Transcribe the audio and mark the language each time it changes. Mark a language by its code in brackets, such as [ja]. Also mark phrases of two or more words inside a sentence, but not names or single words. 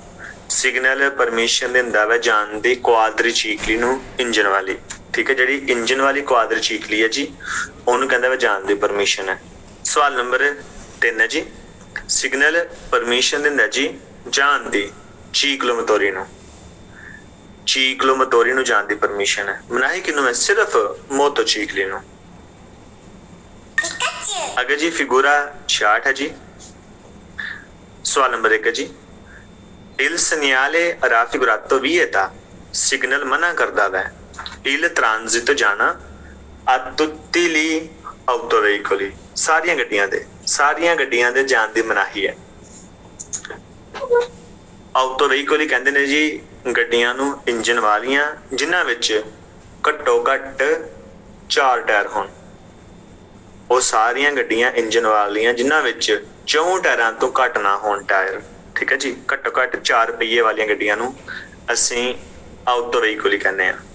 [pa] ਸਿਗਨਲ ਪਰਮਿਸ਼ਨ ਦਿੰਦਾ ਵਾ ਜਾਣ ਦੀ ਕਵਾਡ੍ਰਿਚਿਕਲੀ ਨੂੰ ਇੰਜਣ ਵਾਲੀ, ਠੀਕ ਹੈ, ਜਿਹੜੀ ਇੰਜਣ ਵਾਲੀ ਕਵਾਡ੍ਰਿਚਿਕਲੀ ਹੈ ਜੀ ਉਹਨੂੰ ਕਹੰਦਾ ਵਾ ਜਾਣ ਦੀ ਪਰਮਿਸ਼ਨ ਹੈ। ਸਵਾਲ ਨੰਬਰ 3 ਹੈ ਜੀ, ਸਿਗਨਲ ਪਰਮਿਸ਼ਨ ਦਿੰਦਾ ਜੀ ਜਾਣ ਦੀ ciclomotori ਨੂੰ ਜਾਣ ਦੀ ਪਰਮਿਸ਼ਨ ਹੈ। ਮਨਾਹੀ ਕਿਨੂੰ ਹੈ ਸਿਰਫ਼ ਮੋਟਰਸਾਈਕਲ ਨੂੰ। ਅਗੇ ਜੀ ਫਿਗੂਰਾ 66 ਹੈ ਜੀ, ਸਵਾਲ ਨੰਬਰ 1 ਹੈ ਜੀ, सवाल नंबर 1 है जी, [it] il segnale raffigurato vieta [pa] ਸਿਗਨਲ ਮਨਾ ਕਰਦਾ ਵੈ [it] il transito [pa] ਜਾਣਾ [it] a tutti gli autoveicoli [pa] ਸਾਰੀਆਂ ਗੱਡੀਆਂ ਦੇ ਜਾਣ ਦੀ ਮਨਾਹੀ ਹੈ। ਆਟੋਵੇਹੀਕਲ ਕਹੰਦੇ ਨੇ ਜੀ ਗੱਡੀਆਂ ਨੂੰ ਇੰਜਣ ਵਾਲੀਆਂ ਜਿਨ੍ਹਾਂ ਵਿਚ ਘੱਟੋ ਘੱਟ 4 ਟਾਇਰ ਹੋਣ। ਵੋ ਸਾਰੀਆਂ ਗੱਡੀਆਂ ਇੰਜਣ ਵਾਲੀਆਂ ਜਿਨ੍ਹਾਂ ਵਿਚ 4 ਟਾਇਰਾਂ ਤੋ ਘੱਟ ਨਾ ਹੋਣ ਟਾਇਰ, ਠੀਕ ਹੈ ਜੀ, ਘੱਟੋ ਘੱਟ 4 ਪਹੀਏ ਵਾਲੀਆਂ ਗੱਡੀਆਂ ਨੂੰ ਅਸੀਂ ਆਉਟੋ ਵ੍ਹੀਕਲ ਹੀ ਕਹਿਣੇ ਹੈਂ।